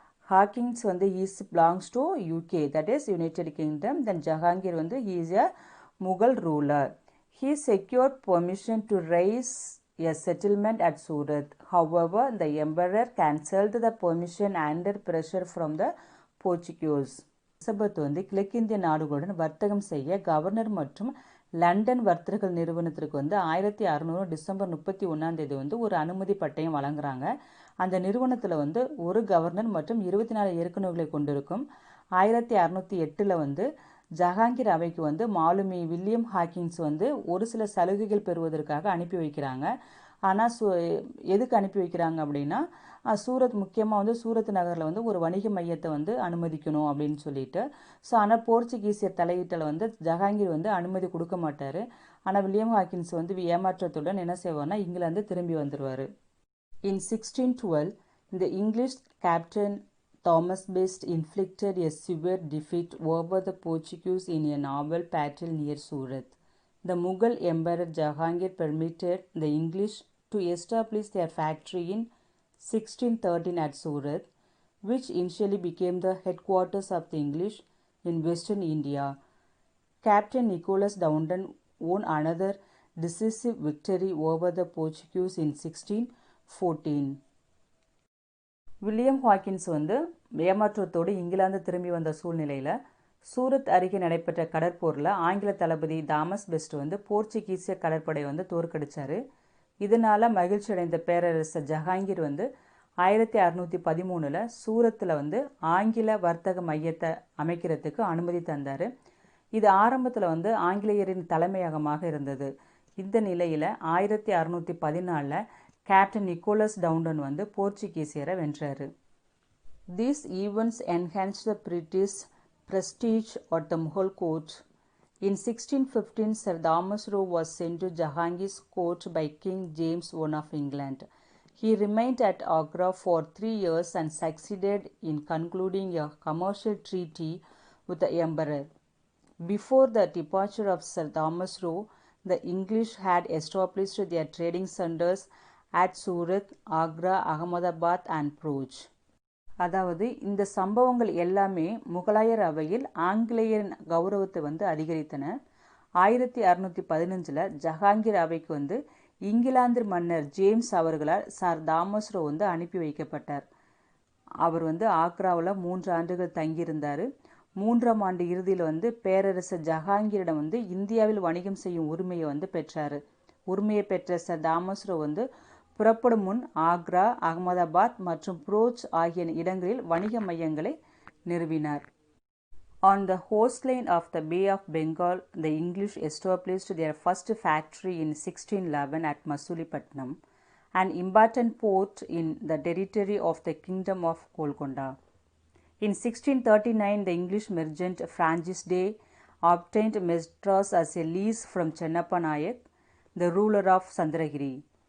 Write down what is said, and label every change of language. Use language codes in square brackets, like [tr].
[en] Hawkins belongs to UK, that is United Kingdom. Then Jahangir he is a Mughal ruler. He secured permission to raise a settlement at Surat. However, the emperor cancelled the permission under pressure from the Portuguese. [ta] Elizabeth கிழக்கிந்திய நாடுகளுடன் வர்த்தகம் செய்ய governor மற்றும் London வர்த்தக நிறுவனத்திற்கு 1600 December 31 ஒரு அனுமதி பட்டயம் வழங்குறாங்க. அந்த நிறுவனத்தில் ஒரு கவர்னர் மற்றும் 24 இயக்குநர்களை கொண்டிருக்கும். 1608 ஜஹாங்கீர் அவைக்கு மாலுமி வில்லியம் ஹாக்கின்ஸ் ஒரு சில சலுகைகள் பெறுவதற்காக அனுப்பி வைக்கிறாங்க. ஆனால் எதுக்கு அனுப்பி வைக்கிறாங்க அப்படின்னா சூரத் முக்கியமாக சூரத் நகரில் ஒரு வணிக மையத்தை அனுமதிக்கணும் அப்படின்னு சொல்லிட்டு. ஸோ ஆனால் போர்ச்சுகீசியர் தலையீட்டில் ஜஹாங்கீர் அனுமதி கொடுக்க மாட்டார். ஆனால் வில்லியம் ஹாக்கின்ஸ் ஏமாற்றத்துடன் என்ன செய்வார்னா இங்கிலாந்து திரும்பி வந்துடுவார். [en] In 1612, the English captain Thomas Best inflicted a severe defeat over the Portuguese in a naval battle near Surat. The Mughal Emperor Jahangir permitted the English to establish their factory in 1613 at Surat, which initially became the headquarters of the English in Western India. Captain Nicholas Dowden won another decisive victory over the Portuguese in 1614. [ta] William Hawkins ஏமாற்றத்தோடு England திரும்பி வந்த சூழ்நிலையில் சூரத் அருகே நடைபெற்ற கடற்போரில் ஆங்கில தளபதி Thomas best போர்ச்சுகீசிய கடற்படை தோற்கடித்தார். இதனால் மகிழ்ச்சி அடைந்த பேரரசர் ஜஹாங்கீர் 1613 சூரத்தில் ஆங்கில வர்த்தக மையத்தை அமைக்கிறதுக்கு அனுமதி தந்தார். இது ஆரம்பத்தில் ஆங்கிலேயரின் தலைமையகமாக இருந்தது. இந்த நிலையில் 1614 கேப்டன் நிக்கோலஸ் டவுடன் போர்ச்சுகீசியரை வென்றார். [en] These events enhanced the British prestige at the Mughal court. In 1615, Sir Thomas Roe was sent to Jahangir's court by King James I of England. He remained at Agra for 3 years and succeeded in concluding a commercial treaty with the emperor. Before the departure of Sir Thomas Roe, the English had established their trading centers at Surat, Agra, Ahmedabad and Prouch. [ta] அதாவது இந்த சம்பவங்கள் எல்லாமே முகலாயர் அவையில் ஆங்கிலேயரின் கௌரவத்தை அதிகரித்தன. 1615 ஜஹாங்கீர் அவைக்கு இங்கிலாந்து மன்னர் James அவர்களால் sir Thomas row அனுப்பி வைக்கப்பட்டார். அவர் ஆக்ராவில் 3 ஆண்டுகள் தங்கியிருந்தார். 3ஆம் ஆண்டு இறுதியில் பேரரசர் ஜஹாங்கீரிடம் இந்தியாவில் வணிகம் செய்யும் உரிமையை பெற்றார். உரிமையை பெற்ற சர் தாமஸ் ரோ புறப்படும் முன் ஆக்ரா, அகமதாபாத் மற்றும் புரோச் ஆகிய இடங்களில் வணிக மையங்களை நிறுவினார். [en] On the coastline of the Bay of Bengal, the English established their first factory in 1611 at Masulipatnam. an important port in the territory of the Kingdom of Golconda. In 1639, the English merchant Francis Day obtained Madras as a lease from Chennappa Nayak, the ruler of Chandragiri.